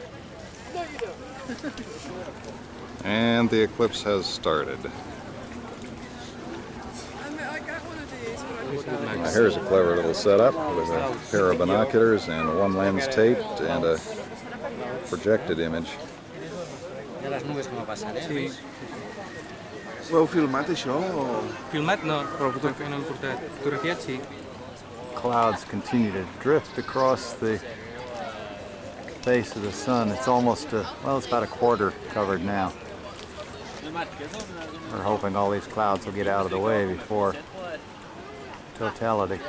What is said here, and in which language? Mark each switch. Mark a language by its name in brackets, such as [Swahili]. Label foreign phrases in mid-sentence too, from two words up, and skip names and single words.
[English] No, you don't. And the eclipse has started. Now here's a clever little setup with a pair of binoculars and one lens taped and a projected image. [Catalan] Ho filmat això o...? Filmat no, però no hem portat. Fotografiat sí. [English] Clouds continue to drift across the face of the sun. It's almost, well, it's about a quarter covered now. We're hoping all these clouds will get out of the way before totality.